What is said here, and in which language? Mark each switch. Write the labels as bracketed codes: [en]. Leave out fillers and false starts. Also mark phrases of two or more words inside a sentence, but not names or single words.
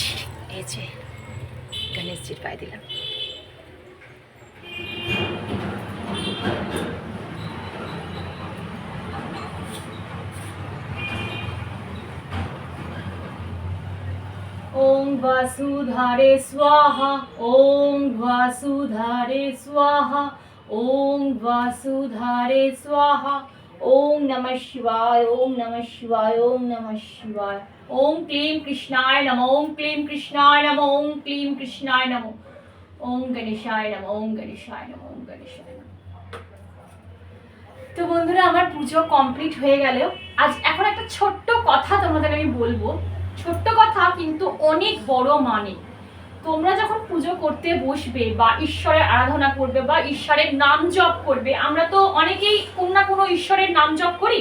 [bn] এই যে গণেশজির পায়ে দিলাম। [sa] ওং বাসুধারে স্বাহা, ওং বাসুধারে স্বাহা, ওং বাসুধারে স্বাহা, ওং নমঃ শিবায়, ওং নমঃ শিবায়, ওং নমঃ শিবায়। ওং ক্লীম কৃষ্ণায় নমঃ, ওং ক্লীম কৃষ্ণায় নমঃ, ওং ক্লীম কৃষ্ণায় নমঃ, ওং গণেশায় নমঃ, ওং গণেশায় নমঃ, ওং গণেশায় নমঃ। [bn] তো বন্ধুরা, আমার পুজো কমপ্লিট হয়ে গেল। আজ এখন একটা ছোট্ট কথা তোমাদের আমি বলবো, ছোট্ট কথা কিন্তু অনেক বড় মানে। তোমরা যখন পুজো করতে বসবে বা ঈশ্বরের আরাধনা করবে বা ঈশ্বরের নাম জপ করবে, আমরা তো অনেকেই কোনো না কোনো ঈশ্বরের নাম জপ করি।